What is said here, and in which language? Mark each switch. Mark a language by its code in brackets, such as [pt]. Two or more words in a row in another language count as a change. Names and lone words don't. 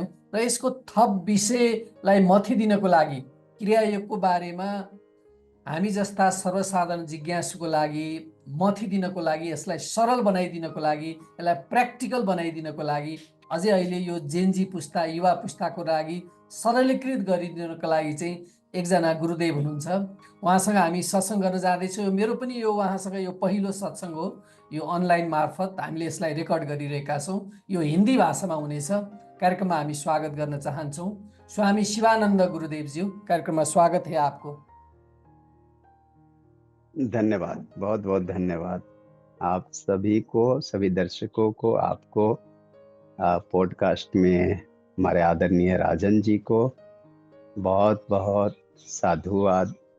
[ne] र यसको थप विषयलाई मथिदिनको लागि, क्रियायोगको बारेमा हामी जस्ता सर्वसाधारण जिज्ञासुको लागि मथिदिनको लागि, यसलाई सरल बनाइदिनको लागि, यसलाई प्र्याक्टिकल बनाइदिनको लागि, अझै अहिले यो जेनजी पुस्ता, युवा पुस्ताको लागि सरलीकृत गरिदिनको लागि चाहिँ एकजना गुरुदेव हुनुहुन्छ। उहाँसँग हामी सत्सङ्ग गर्न जाँदैछौँ। मेरो पनि यो उहाँसँग यो पहिलो सत्सङ्ग हो। यो अनलाइन मार्फत हामीले यसलाई रेकर्ड गरिरहेका छौँ। यो हिन्दी भाषामा हुनेछ। कार्यक्रममा हामी स्वागत गर्न चाहन्छौँ स्वामी शिवानन्द गुरुदेवज्यू। [hi] कार्यक्रममा स्वागत है आपको। धन्यवाद, बहुत बहुत धन्यवाद आप सभी को, सभी दर्शकों को, आपको, पॉडकास्ट में हमारे आदरणीय राजन जी को बहुत बहुत साधुवाद।